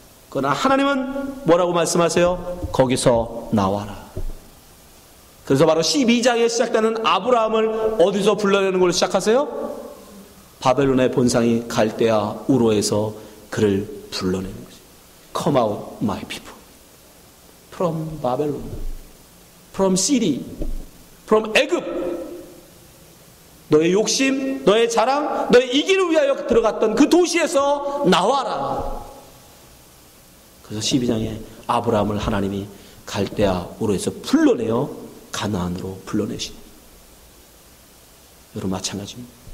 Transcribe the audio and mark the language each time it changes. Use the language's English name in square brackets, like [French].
[Korean] 그러나 하나님은 뭐라고 말씀하세요? 거기서 나와라. 그래서 바로 12장에 시작되는 아브라함을 어디서 불러내는 걸로 시작하세요? 바벨론의 본상이 갈대아 우로에서 그를 불러내는 거죠. [English] Come out my people from Babylon, from Syria, from 애굽. [Korean] 너의 욕심, 너의 자랑, 너의 이기를 위하여 들어갔던 그 도시에서 나와라. 그래서 12장에 아브라함을 하나님이 갈대아 우르에서 불러내어 가나안으로 불러내시니. 여러분 마찬가지입니다.